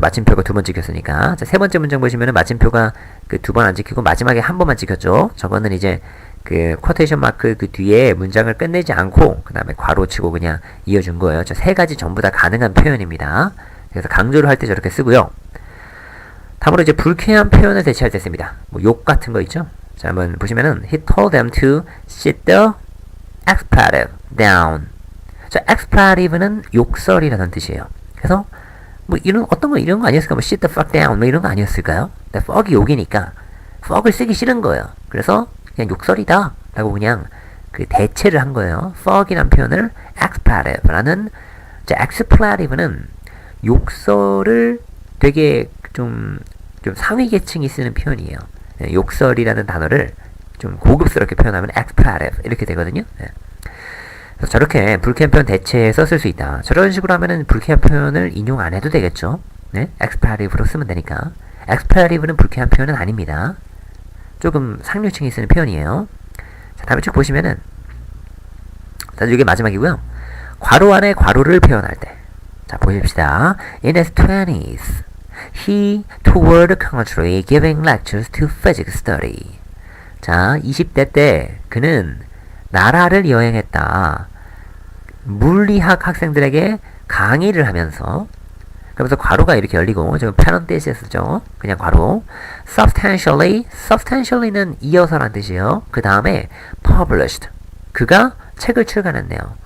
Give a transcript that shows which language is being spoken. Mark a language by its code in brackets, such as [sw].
[ko] 마침표가 두 번 찍혔으니까. 자, 세 번째 문장 보시면은 마침표가 두 번 안 찍히고 마지막에 한 번만 찍혔죠. 저거는 이제 쿼테이션 마크 그 뒤에 문장을 끝내지 않고 그 다음에 괄호 치고 그냥 이어준 거예요. 저 세 가지 전부 다 가능한 표현입니다. 그래서 강조를 할 때 저렇게 쓰고요. 다음으로 이제 불쾌한 표현을 대체할 때 씁니다. 뭐 욕 같은 거 있죠? 자, 한번 보시면은 [en] He told them to sit the expletive down. [ko] 자, expletive는 욕설이라는 뜻이에요. 그래서 뭐 이런 어떤 거 이런 거 아니었을까? 뭐 [en] sit the fuck down [ko] 뭐 이런 거 아니었을까요? 근데 fuck이 욕이니까 fuck을 쓰기 싫은 거예요. 그래서 그냥 욕설이다 라고 그냥 대체를 한 거예요. fuck이라는 표현을 expletive라는, expletive는 욕설을 되게 좀 상위 계층이 쓰는 표현이에요. 네, 욕설이라는 단어를 좀 고급스럽게 표현하면 expletive 이렇게 되거든요. 네. 그래서 저렇게 불쾌한 표현 대체해서 쓸 수 있다. 저런 식으로 하면은 불쾌한 표현을 인용 안 해도 되겠죠. 네? expletive로 쓰면 되니까. expletive는 불쾌한 표현은 아닙니다. 조금 상류층이 쓰는 표현이에요. 자, 다음에 쭉 보시면은, 자, 이게 마지막이고요. 괄호 안에 괄호를 표현할 때. 자, 보십시다. [en] In his 20s, he toured the country giving lectures to physics study. [ko] 자, 20대 때 그는 나라를 여행했다. 물리학 학생들에게 강의를 하면서, 그러면서 괄호가 이렇게 열리고, 지금 parenthesis죠. 그냥 괄호. substantially는 이어서란 뜻이에요. 그 다음에 published, 그가 책을 출간했네요.